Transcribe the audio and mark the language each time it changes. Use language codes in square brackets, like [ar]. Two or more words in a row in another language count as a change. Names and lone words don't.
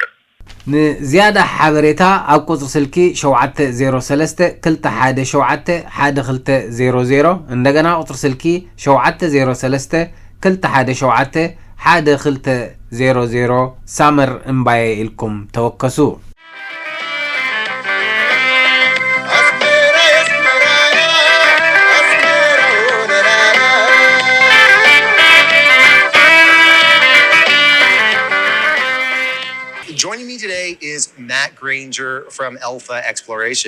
[ti] ንዝያዳ ሓበሬታ ኣብ ቁጽሪ ስልኪ 703 217 1200 እንደገና ቁጽሪ ስልኪ 703 217 1200 ሳመር እምባየ ኢልኩም ተወከሱ [en] Joining me today is Matt Granger from Alpha Exploration.